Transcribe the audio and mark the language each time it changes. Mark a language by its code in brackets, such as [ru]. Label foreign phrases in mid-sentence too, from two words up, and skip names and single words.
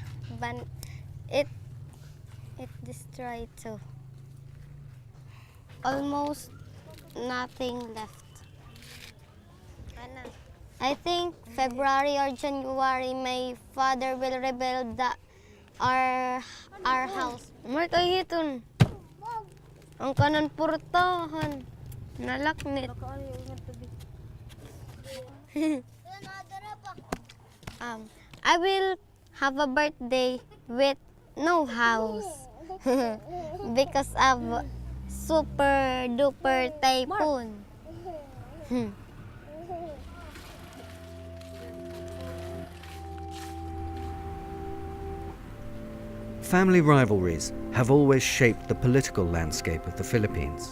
[en] It destroyed too. Almost nothing left. I think February or January, my father will rebuild our house. [war] May kahiton. Ang kanan purtahan. Nalaknit. [en] I will have a birthday with no house because of super duper typhoon. Family rivalries have always shaped the political landscape of the Philippines.